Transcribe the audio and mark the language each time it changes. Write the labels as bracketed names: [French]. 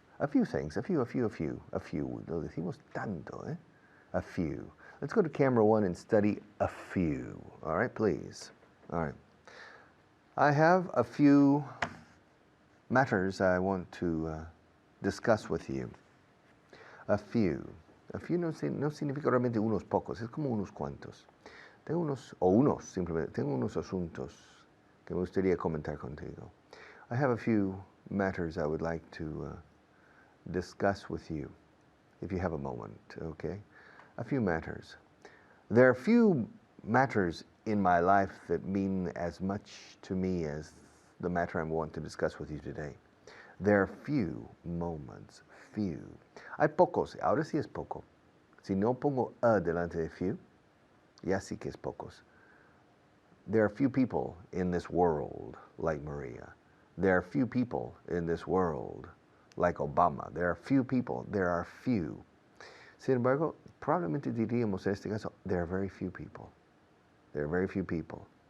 [English] A few things, a few. [Spanish] Lo decimos tanto, eh? [English] A few. Let's go to camera one and study a few. All right, please. All right. I have a few matters I want to discuss with you. A few. [Spanish] A few no significa realmente unos pocos, es como unos cuantos. Simplemente, tengo unos asuntos que me gustaría comentar contigo. [English] I have a few matters I would like to discuss with you, if you have a moment, okay? A few matters. There are few matters in my life that mean as much to me as the matter I want to discuss with you today. There are few moments, few. [Spanish] Hay pocos, ahora sí es poco. Si no pongo a delante de few, ya sí que es pocos. [English] There are few people in this world like Maria. There are few people in this world like Obama. There are few people, there are few. [Spanish] Sin embargo, probablemente diríamos en este caso, [English] there are very few people. There are very few people.